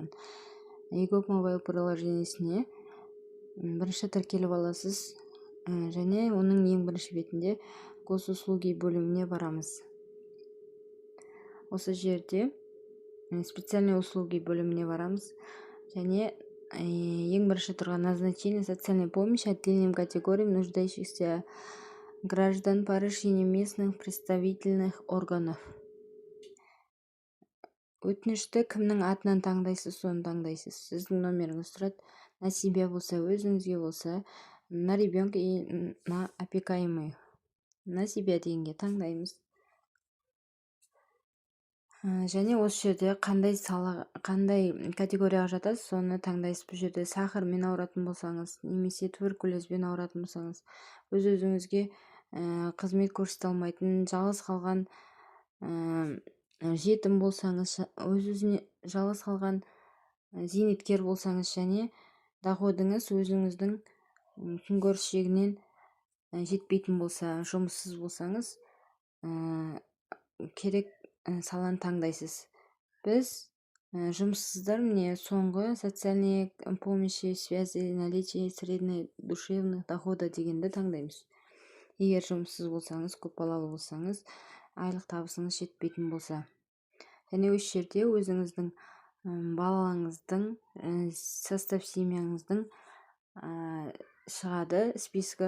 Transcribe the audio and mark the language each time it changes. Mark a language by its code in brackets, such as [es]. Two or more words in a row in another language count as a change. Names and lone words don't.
[kk] егов мобайл приложениесіне бірінші тіркеліп аласыз және оның ең бірінші бетінде госуслуги бөліміне барамыз. Осы жерде [ru] специальные услуги [kk] бөліміне барамыз және ең бірінші тұрған [ru] назначение социальной помощи отдельным категориям нуждающихся граждан по решению местных представительных органов. [kk] Өтінішті кімнің атынан таңдайсыз, соны таңдайсыз. Сіздің номеріңіз тұрады. [ru] На себя [kk] болса, өзіңізге болса, [ru] на ребенка и на опекаемый. На себя [kk] дегенге таңдаймыз. Және осы жерде қандай категорияға жатасыз, соны таңдайсыз. Бұл жерде сахармен ауыратын болсаңыз, немесе туберкулезбен ауыратын болсаңыз, өз-өзіңізге қызмет көрсете алмайтын, жалғыз қалған жетім болсаңыз, өз-өзіне жалғыз қалған зейнеткер болсаңыз, және доходыңыз өзіңіздің күнкөріс шегінен жетпейтін болса, жұмыссыз болсаңыз, керек саланы таңдайсыз. Біз жұмыссыздар міне соңғы [ru] социальные помощи, связи, наличие средней душевных дохода [kk] дегенді таңдаймыз. Егер жұмыссыз болсаңыз, көпбалалы болсаңыз, айлық табысыңыз жетпейтін болса. Және осы жерде өзіңіздің балаңыздың состав семьяңыздың шығады спискі.